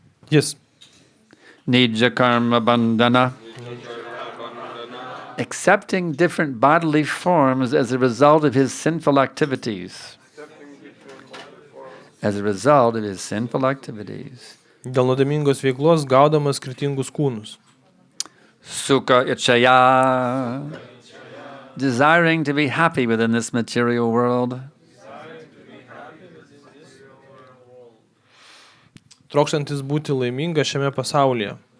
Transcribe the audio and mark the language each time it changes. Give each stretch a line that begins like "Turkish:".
Lithuanian: jis.
Sanskrit: Nija karma bandhana.
English: Accepting different bodily forms as a result of his sinful activities. As a result of his sinful activities.
Lithuanian: Dėl nuodėmingos veiklos gaudamas skirtingus kūnus.
Sanskrit: Sukha ichaya.
English: Desiring to be happy within this material world.
Lithuanian: Trokštantis būti laiminga šiame pasaulyje.